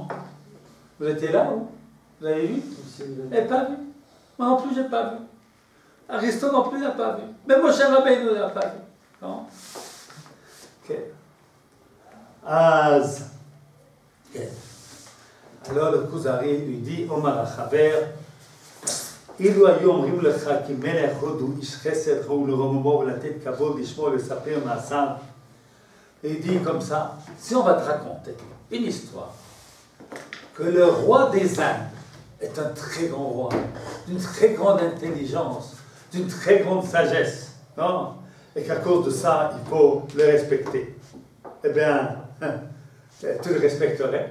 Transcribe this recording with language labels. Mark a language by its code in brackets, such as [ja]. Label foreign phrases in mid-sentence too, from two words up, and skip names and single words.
[fr] Vous étiez là, ou? Vous avez vu? Vous n'avez pas vu? Moi non plus, je n'ai pas vu. Aristote non plus n'a pas vu. Même Moshe Rabbeinu n'a pas vu. Non? Ok. Az. Okay. Alors le Kuzari lui dit, [he] אמר החבר, אילו היו אומרים לך כי מלך הודו איש חסד ראו לרוממו ולתת כבוד לשמו ולספר מעשיו. [fr] Il dit comme ça, si on va te raconter une histoire, que le roi des Indes est un très grand roi, d'une très grande intelligence, d'une très grande sagesse, non? Et qu'à cause de ça, il faut le respecter. Eh bien, tu le respecterais.